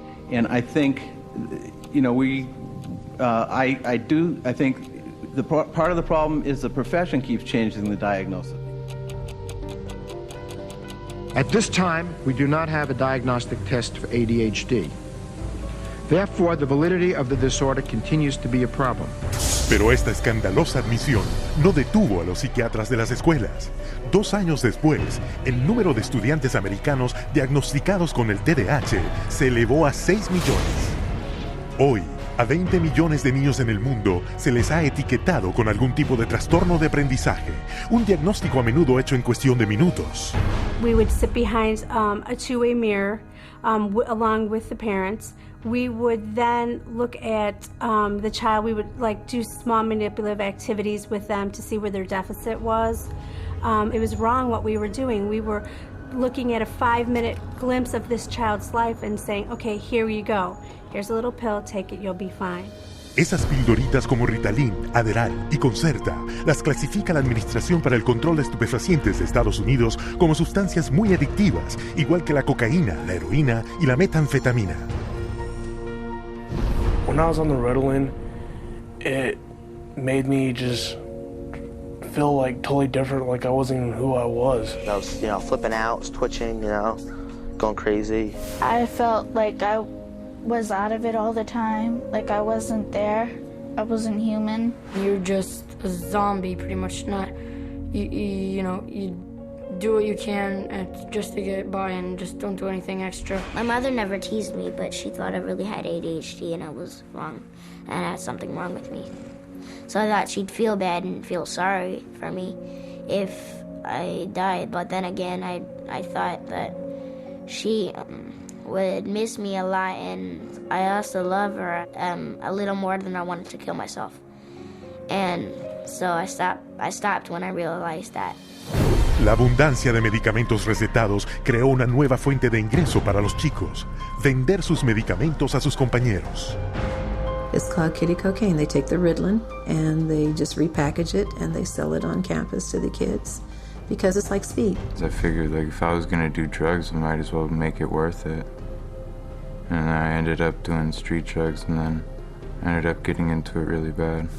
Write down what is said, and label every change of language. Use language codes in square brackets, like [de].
[en] And I think, I think part of the problem is the profession keeps changing the diagnosis. At this time, we do not have a diagnostic test for ADHD. Therefore, the validity of the disorder continues to be a problem. [es] Pero esta escandalosa admisión no detuvo a los psiquiatras de las escuelas. 2 años después, el número de estudiantes americanos diagnosticados con el TDAH se elevó a 6 millones. Hoy, a 20 millones de niños en el mundo se les ha etiquetado con algún tipo de trastorno de aprendizaje, un diagnóstico a menudo hecho en cuestión de minutos. [en] We would sit behind a two-way mirror along with the parents. We would then look at the child. We would do small manipulative activities with them to see where their deficit was. It was wrong what we were doing. We were looking at a 5-minute glimpse of this child's life and saying, okay, here you go. Here's a little pill, take it, you'll be fine. [es] Esas pildoritas como Ritalin, Adderall y Concerta las clasifica la Administración para el Control de Estupefacientes de Estados Unidos como sustancias muy adictivas, igual que la cocaína, la heroína y la metanfetamina. [en] When I was on the Ritalin, it made me just feel totally different, like I wasn't even who I was. I was, flipping out, was twitching, going crazy. I felt like I was out of it all the time, like I wasn't there, I wasn't human. You're just a zombie, pretty much. You do what you can just to get by and just don't do anything extra. My mother never teased me, but she thought I really had ADHD and I was wrong, and I had something wrong with me. So I thought she'd feel bad and feel sorry for me if I died, but then again, I thought that she would miss me a lot, and I also love her a little more than I wanted to kill myself. And so I stopped when I realized that. [es] La abundancia de medicamentos recetados creó una nueva fuente de ingreso para los chicos: vender sus medicamentos a sus compañeros. [en] It's called kitty cocaine. They take the Ritalin and they just repackage it and they sell it on campus to the kids because it's like speed. I figured if I was gonna do drugs, I might as well make it worth it. And I ended up doing street drugs, and then I ended up getting into it really bad.